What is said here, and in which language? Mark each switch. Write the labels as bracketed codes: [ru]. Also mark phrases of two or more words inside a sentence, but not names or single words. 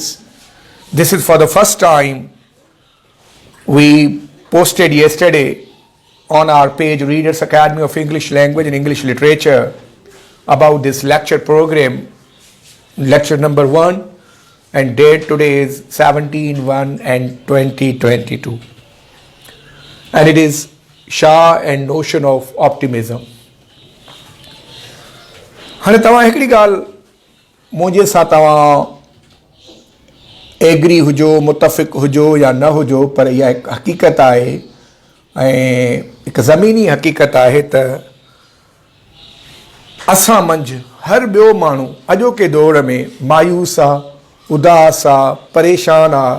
[en] This is for the first time. We posted yesterday on our page Readers Academy of English Language and English Literature about this lecture program, lecture number 1, and date today is 17/1 and 2022, and it is Shah and notion of optimism. [sd] हाणे तव्हां हिकिड़ी ॻाल्हि मुंहिंजे सां तव्हां एग्री हुजो, मुतफ़िक़ हुजो या न हुजो, पर इहा हिकु हक़ीक़त आहे ऐं हिकु ज़मीनी हक़ीक़त आहे त असां मंझि हर ॿियो माण्हू अॼोके दौर में मायूस आहे, उदास आहे, परेशान आहे।